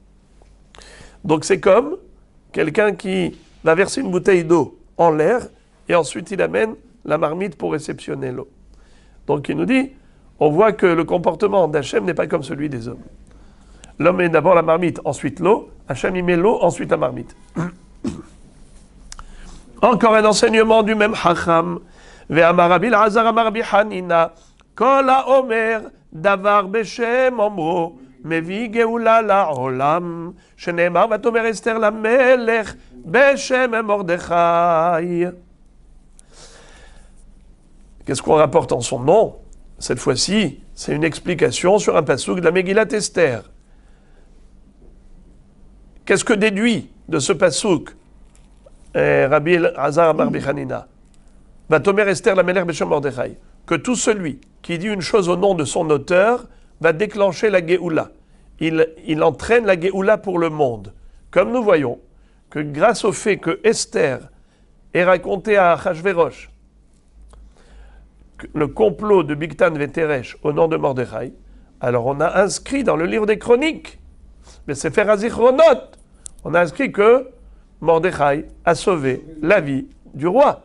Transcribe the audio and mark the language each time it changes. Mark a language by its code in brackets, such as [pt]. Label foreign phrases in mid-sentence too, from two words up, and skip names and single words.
[fr] Donc c'est comme quelqu'un qui va verser une bouteille d'eau en l'air, et ensuite il amène la marmite pour réceptionner l'eau. Donc il nous dit, on voit que le comportement d'Hachem n'est pas comme celui des hommes. L'homme met d'abord la marmite, ensuite l'eau. Hachem il met l'eau, ensuite la marmite. Encore un enseignement du même Hacham. [he] ואמר רבי אלעזר אמר רבי חנינא, כל האומר דבר בשם אומרו, מביא גאולה לעולם, שנאמר ותאמר אסתר למלך בשם מרדכי. [fr] Qu'est-ce qu'on rapporte en son nom? Cette fois-ci, c'est une explication sur un passouk de la Megillat Esther. Qu'est-ce que déduit de ce passouk Rabbi Elazar amar Rabbi Hanina? [he] ותאמר אסתר למלך בשם מרדכי. [fr] Que tout celui qui dit une chose au nom de son auteur va déclencher la Géoula. Il entraîne la Géoula pour le monde. Comme nous voyons que grâce au fait que Esther ait raconté à Achashverosh le complot de Bigtan Veteresh au nom de Mordechai, alors on a inscrit dans le livre des chroniques, mais c'est Sefer HaZichronot, on a inscrit que Mordechai a sauvé la vie du roi.